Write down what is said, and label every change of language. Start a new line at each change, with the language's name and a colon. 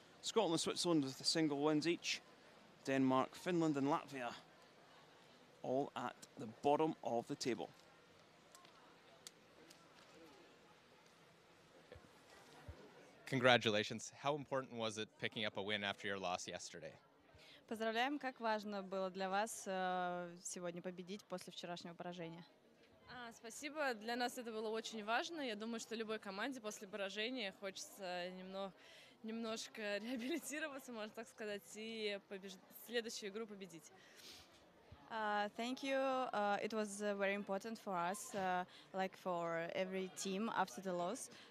English: Scotland, Switzerland with single wins each. Denmark, Finland, and Latvia all at the bottom of the table. Congratulations. How important was it picking up a win after your loss yesterday?
Russian: Поздравляем. Как важно было для вас сегодня победить после вчерашнего поражения? Спасибо. Для нас это было очень важно. Я думаю, что любой команде после поражения хочется немножко реабилитироваться, можно так сказать, и следующую игру победить.
English: Thank you. It was very important for us, like for every team after the loss.